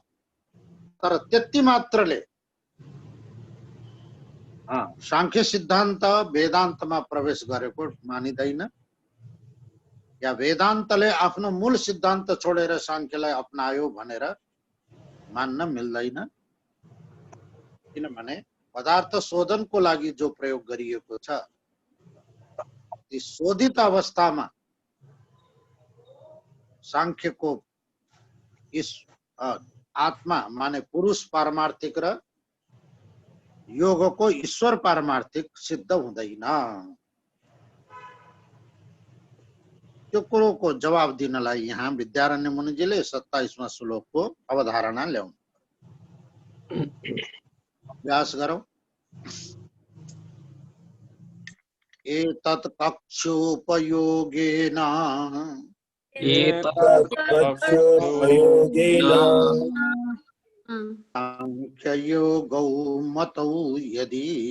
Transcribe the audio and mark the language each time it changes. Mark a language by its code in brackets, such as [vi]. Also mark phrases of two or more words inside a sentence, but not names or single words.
[ne] तर त्यति मात्रले सांख्य सिद्धान्त वेदान्तमा प्रवेश गरेको मानिदैन, या वेदान्तले आफ्नो मूल सिद्धान्त छोडेर सांख्यलाई अपनायो भनेर मान्न मिल्दैन। किनभने पदार्थ शोधनको लागि जो प्रयोग गरिएको छ, ती शोधित अवस्थामा सांख्यको इस आत्मा माने पुरुष पारमार्थिक र योगको ईश्वर पारमार्थिक सिद्ध हुँदैन। त्यो कुरोको जवाब दिनलाई यहाँ विद्यारण्य मुनिजीले 27वां श्लोकको अवधारणा ल्याउनु। अभ्यास गरौं। [sa] एतत् कक्षोपयोगेन सांख्ययोगौ मतौ यदि